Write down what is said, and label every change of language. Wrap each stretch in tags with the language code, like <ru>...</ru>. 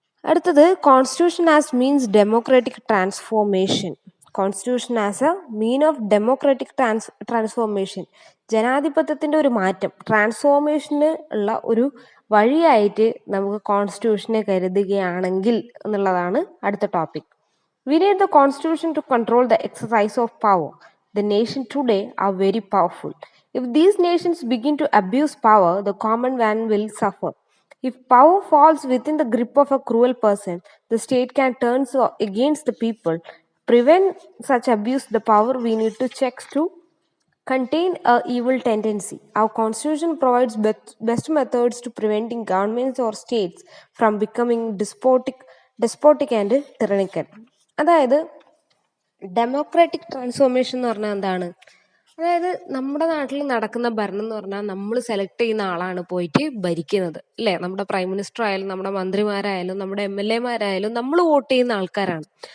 <ml>അടുത്തത്</ml> <en>Constitution as means democratic transformation. Constitution as a mean of democratic transformation,</en> <ml>ജനാധിപത്യത്തിൻ്റെ ഒരു മാറ്റം, ട്രാൻസ്ഫോർമേഷന് ഉള്ള ഒരു വഴിയായിട്ട് നമുക്ക് കോൺസ്റ്റിറ്റ്യൂഷനെ കരുതുകയാണെങ്കിൽ എന്നുള്ളതാണ് അടുത്ത topic.</ml> <en>We need the constitution to control the exercise of power. The nations today are very powerful. If these nations begin to abuse power, the common man will suffer. If power falls within the grip of a cruel person, the state can turn against the people. Prevent such abuse the power, we need to check to contain a evil tendency. Our constitution provides best methods to preventing governments or states from becoming despotic and tyrannical.</en> <ml>അതായത് democratic transformation എന്ന് പറഞ്ഞാൽ എന്താണ്? അതായത് നമ്മുടെ നാട്ടിൽ നടക്കുന്ന ഭരണം എന്ന് പറഞ്ഞാൽ നമ്മൾ സെലക്ട് ചെയ്യുന്ന ആളാണ് പോയിട്ട് ഭരിക്കുന്നത് അല്ലേ. നമ്മുടെ പ്രൈം മിനിസ്റ്റർ ആയാലും നമ്മുടെ മന്ത്രിമാരായാലും നമ്മുടെ MLA മാരായാലും നമ്മൾ വോട്ട് ചെയ്യുന്ന ആൾക്കാരാണ്.</ml>